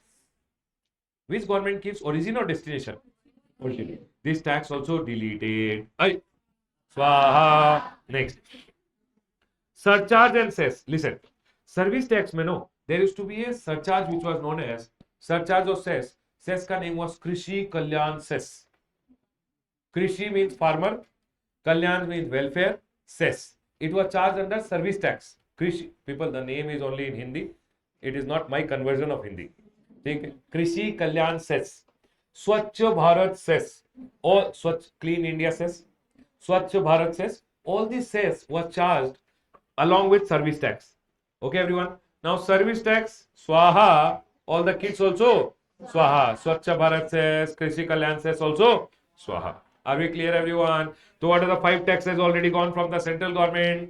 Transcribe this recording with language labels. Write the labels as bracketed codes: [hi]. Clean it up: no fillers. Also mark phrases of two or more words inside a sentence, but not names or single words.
[en] Which government keeps origin or destination? Origin. This tax also deleted. Swaha. Next. Surcharge and cess. Listen. Service tax mein no. There used to be a surcharge which was known as surcharge or cess. Cess ka name was Krishi Kalyan cess. Krishi means farmer. Kalyan means welfare. Cess. It was charged under service tax. Krishi. People, the name is only in Hindi. It is not my conversion of Hindi. Krishi Kalyan cess. Swachh Bharat cess. All Swachh Clean India cess. Swachh Bharat cess. All these cess was charged along with service tax. Okay, everyone. Now service tax, Swaha. All the kids also Swaha. Swachh Bharat cess, Krishi Kalyan cess also Swaha. Are we clear, everyone? So what are the 5 taxes already gone from the central government?